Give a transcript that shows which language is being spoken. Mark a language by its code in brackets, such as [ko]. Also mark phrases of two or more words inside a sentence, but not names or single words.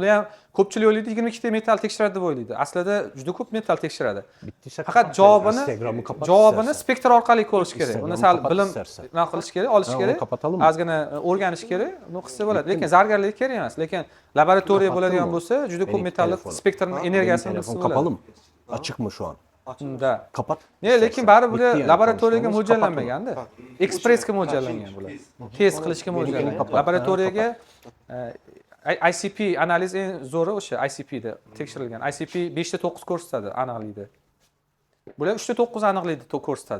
[uz] Ular ham ko'pchilik o'ylaydi 22 ta metal tekshiradi deb o'ylaydi. Aslida juda ko'p metal tekshiradi. Faqat javobini spektr orqali ko'rish kerak. Uni sal bilim nima qilish kerak, olish kerak. Ozgina o'rganish kerak. Uni qilsa bo'ladi. Lekin zargarlik kerak emas. Lekin laboratoriya bo'ladigan bo'lsa, juda ko'p metalli spektrning energiyasini bilsa bo'ladi. [tr] Kapalı mı? Açık mı şu an? Da. Kapat. [uz] Lekin baribir bular laboratoriyaga mo'ljallanganda, ekspressga mo'ljallangan bular. Test qilishga mo'ljallangan. Laboratoriyaga ICP analiz eng zo'ri o'sha ICP da tekshirilgan. ICP 5 ta 9 ko'rsatadi aniqlikda. Bular 3 ta 9 aniqlikda ko'rsatadi.